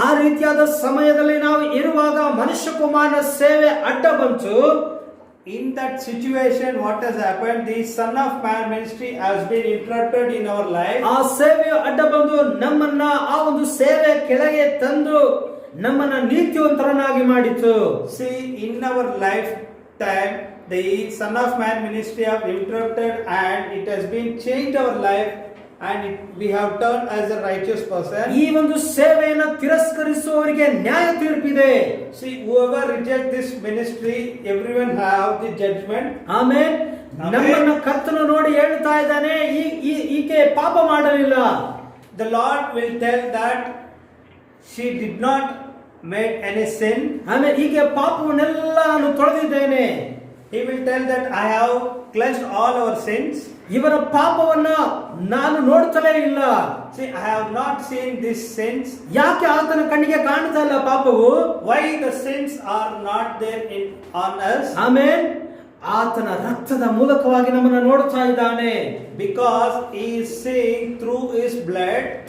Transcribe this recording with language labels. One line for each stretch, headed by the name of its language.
Kannada: ಆ ರೀತಿಯಾದ ಸಮಯದಲ್ಲಿ ನಾವು ಇರುವಾಗ ಮನುಷ್ಯ ಕುಮಾರನ ಸೇವೆ ಅಡ್ಡ ಬಂತು.
English: In that situation, what has happened? The Son of Man ministry has been interrupted in our life.
Kannada: ಆ ಸೇವೆಯು ಅಡ್ಡ ಬಂದು ನಮ್ಮನ್ನ ಆ ಒಂದು ಸೇವೆ ಕೆಳಗೆ ತಂದು ನಮ್ಮನ್ನ ನೀತಿವಂತರನ್ನಾಗಿ ಮಾಡಿತು.
English: See, in our lifetime, the Son of Man ministry have interrupted and it has been changed our life and we have turned as a righteous person.
Kannada: ಈ ಒಂದು ಸೇವೆಯನ್ನು ತಿರಸ್ಕರಿಸುವವರಿಗೆ ನ್ಯಾಯ ತೀರ್ಪಿದೆ.
English: See, whoever reject this ministry, everyone have the judgment.
Kannada: Amen. ನಮ್ಮನ್ನ ಕರ್ತನು ನೋಡಿ ಹೇಳ್ತಾ ಇದ್ದಾನೆ, ಈಕೆ ಪಾಪ ಮಾಡಲಿಲ್ಲ.
English: The Lord will tell that she did not make any sin.
Kannada: ಆಮೇಲೆ ಈಕೆ ಪಾಪವನ್ನೆಲ್ಲ ನಾನು ತೊಳೆದಿದ್ದೇನೆ.
English: He will tell that I have cleansed all our sins.
Kannada: ಇವರ ಪಾಪವನ್ನ ನಾನು ನೋಡ್ತಲೇ ಇಲ್ಲ.
English: See, I have not seen these sins.
Kannada: ಯಾಕೆ ಆತನ ಕಣ್ಣಿಗೆ ಕಾಣ್ತಾ ಇಲ್ಲ ಪಾಪವು?
English: Why the sins are not there on us?
Kannada: Amen. ಆತನ ರಕ್ತದ ಮೂಲಕವಾಗಿ ನಮ್ಮನ್ನು ನೋಡ್ತಾ ಇದ್ದಾನೆ.
English: Because he is seeing through his blood.